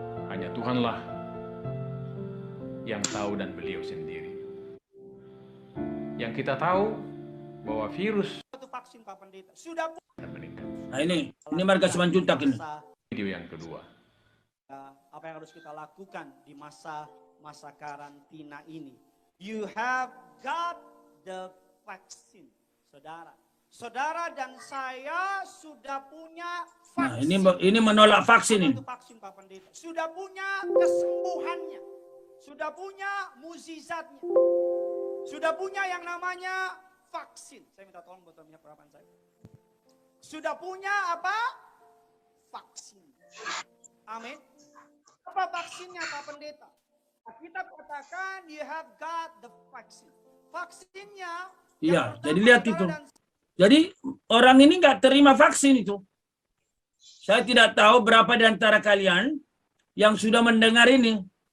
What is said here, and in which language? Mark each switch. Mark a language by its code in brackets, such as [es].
[id] Hanya Tuhanlah yang tahu dan beliau sendiri. Yang kita tahu bahwa virus vaksin Pak Pendeta sudah meningkat. Nah ini Marga Simanjuntak ini. Video yang kedua. Apa yang harus kita lakukan di masa karantina ini? [en] You have got the vaccine, [id] saudara. Saudara dan saya sudah punya vaksin. Nah, ini menolak vaksin ini. Vaksin Pak Pendeta. Sudah punya kesembuhannya. Sudah punya mukjizatnya. Sudah punya yang namanya vaksin. Saya minta tolong botol minyak perapan saya. Sudah punya apa? Vaksin. Amin. Apa vaksinnya Pak Pendeta? Kita katakan [en] you have got the vaccine. [id] Vaksinnya. Iya, jadi lihat itu. Jadi orang ini nggak terima vaksin itu. Saya tidak tahu berapa di antara kalian yang sudah mendengar ini.